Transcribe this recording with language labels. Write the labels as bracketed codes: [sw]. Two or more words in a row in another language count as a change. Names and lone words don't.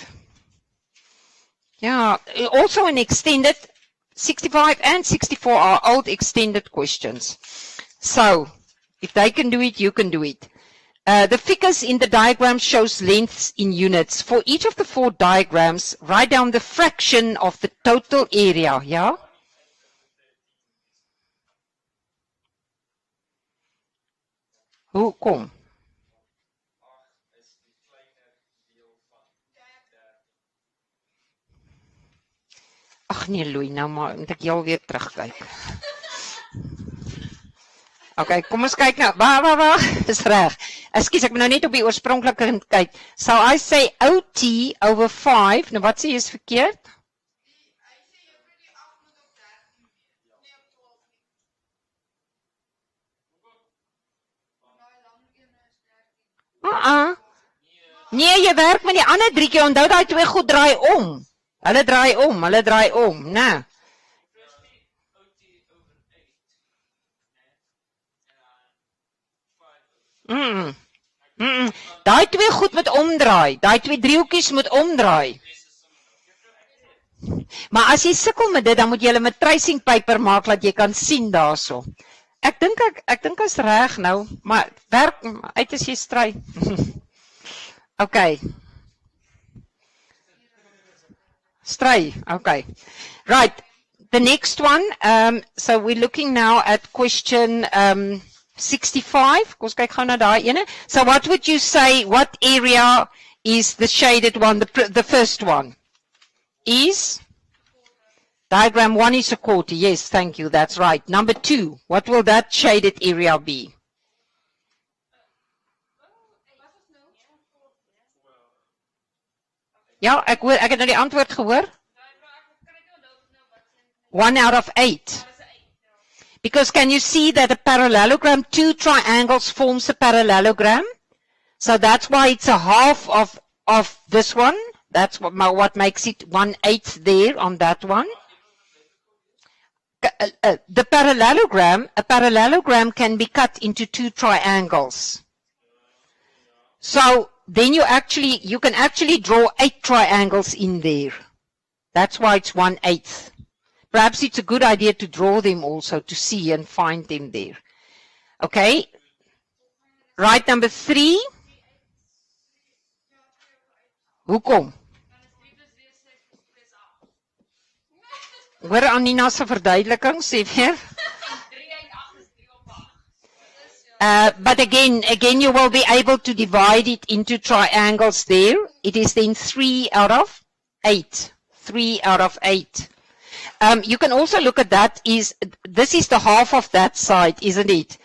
[en] Yeah, also an extended, 65 and 64 are old extended questions. So, if they can do it, you can do it. The figures in the diagram shows lengths in units. For each of the 4 diagrams, write down the fraction of the total area, yeah? [af] Hoe kom? Ag nee, Louis, nou maar moet ek jou weer terugkyk. Okay, kom ons kyk nou. Wag, is reg. Ekskuus, ek moet nou net op die oorspronklike kyk. [en] So I say OT over 5. [af] Nou wat sê jy is verkeerd? Nee, jy werk met die ander 3 keer. Onthou daai 2 goed draai om. Hulle draai om, né? Daai 2 goed moet omdraai. Daai 2 driehoekies moet omdraai. Maar as jy sukkel met dit, dan moet jy hulle met [en] tracing paper [af] maak dat jy kan sien daarso. Ek dink is reg nou, maar werk uit as jy stry. Okay. Stry, okay. [en] Right, the next one, so we're looking now at question 65. [af] Kom ons kyk gou na daai ene. [en] So what would you say, what area is the shaded one, the first one? Is? Diagram 1 is a quarter. Yes, thank you, that's right. Number 2, what will that shaded area be? [af] Ja, ek het nou die antwoord gehoor. [en] 1 out of 8. Because can you see that a parallelogram, 2 triangles forms a parallelogram? So that's why it's a half of this one. That's what makes it 1/8 there on that one. The parallelogram, a parallelogram can be cut into 2 triangles. So then you can actually draw 8 triangles in there. That's why it's 1/8. Perhaps it's a good idea to draw them also to see and find them there. Okay. Right, number 3. [af] Hoekom? Hoor Anina se verduideliking, sê weer. [en] But again, you will be able to divide it into triangles there. It is then 3 out of 8. 3 out of 8. You can also look at that, this is the half of that side, isn't it?